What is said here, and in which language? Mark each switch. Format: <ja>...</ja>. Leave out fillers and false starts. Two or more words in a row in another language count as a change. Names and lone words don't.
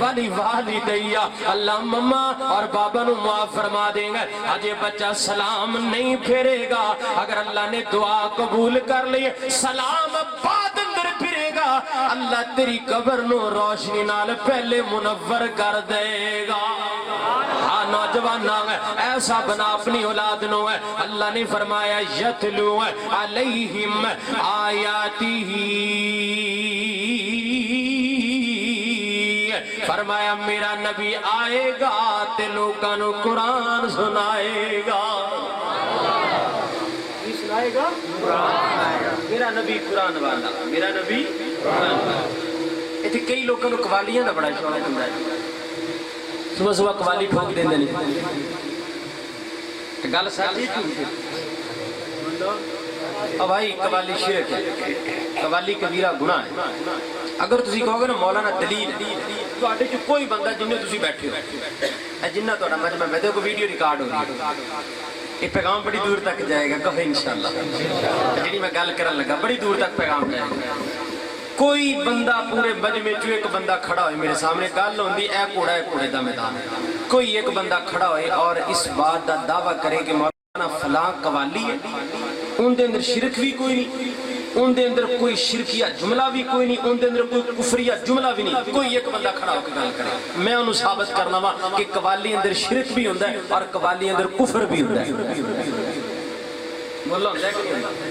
<ar>ولی والدیہ</ar> <pa>اللہ مما اور بابا نو معاف فرما دیں گے آجے بچہ سلام نہیں پھیرے گا اگر اللہ نے دعا قبول کر لی سلام بعد اندر پھرے گا اللہ تیری قبر نو روشنی نال پہلے منور کر دے گا ہاں نوجوان ایسا بنا اپنی اولاد نو ہے اللہ نے فرمایا</pa> <ar>یتلو علیہم آیاتی</ar> <pa>فرمایا میرا نبی آئے گا تے لوگاں نو قرآن سنائے گا سنائے گا میرا نبی قرآن والا میرا نبی قرآن والا ایتھے کئی لوگاں نو قوالیاں دا بڑا شوق ہوندا ہے صبح صبح قوالی ٹھوک دیندے نے گل سچ بھائی قوالی شرک ہے قوالی کبیرہ گناہ ہے اگر تسی کہو گے نا مولانا دلیل تواڈے چ کوئی بندہ جننے تسی بیٹھے ہو جنہ تہاڈا مجمع میں دیکھو ویڈیو ریکارڈ ہو رہی ہے یہ پیغام بڑی دور تک جائے گا کہو انشاءاللہ جی میں گل کرن لگا بڑی دور تک پیغام جائے گا کوئی بندہ پورے مجمع چ ایک بندہ کھڑا ہوئے میرے سامنے گل ہوندی اے کوڑے دا میدان کوئی ایک بندہ کھڑا ہوئے اور اس بات دا دعویٰ کرے کہ مولانا فلاں قوالی ہے ان دے اندر شرک بھی کوئی نہیں ان دے اندر کوئی شرکیہ جملہ بھی کوئی نہیں ان دے اندر کوئی کفریہ جملہ بھی نہیں کوئی ایک بندہ کھڑا ہو کے گل کرے میں انہوں ثابت کرنا وا کہ قوالی اندر شرک بھی ہوندہ ہے اور قوالی اندر کفر بھی ہوندہ ہے مولا ہوندہ ہے کہ نہیں</pa>